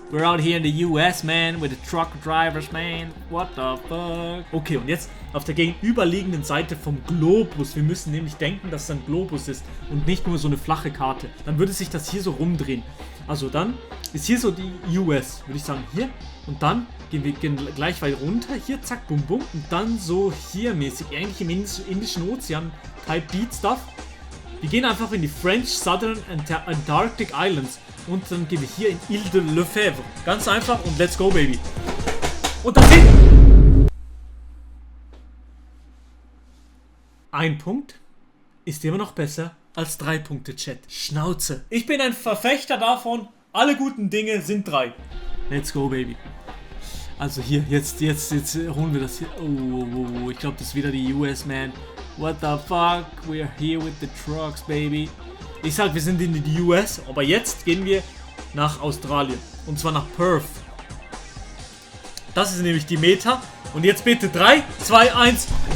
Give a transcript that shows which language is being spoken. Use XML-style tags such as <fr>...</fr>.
<en>We're out here in the US, man. With the truck drivers, man. What the fuck?</en> <de>Okay, und jetzt auf der gegenüberliegenden Seite vom Globus. Wir müssen nämlich denken, dass es ein Globus ist und nicht nur so eine flache Karte. Dann würde sich das hier so rumdrehen. Also dann ist hier so die US, würde ich sagen, hier. Und dann gehen wir gleich weit runter. Hier, zack, bum, bum. Und dann so hier mäßig, eigentlich im Indischen Ozean,</de> <en>Type Beat Stuff.</en> <de>Wir gehen einfach in die French Southern Antarctic Islands. Und dann gehen wir hier in Ile de Lefebvre. Ganz einfach und</de> <en>let's go, baby.</en> <de>Und das sind 1 Punkt ist immer noch besser als 3 Punkte, Chat. Schnauze. Ich bin ein Verfechter davon, alle guten Dinge sind 3.</de> <en>Let's go, baby.</en> <de>Also hier, jetzt holen wir das hier. Oh, ich glaube, das ist wieder die US, man.</de> <en>What the fuck? We're here with the trucks, baby.</en> <de>Ich sag, wir sind in die US, aber jetzt gehen wir nach Australien. Und zwar nach Perth. Das ist nämlich die Meta. Und jetzt bitte 3, 2, 1.</de>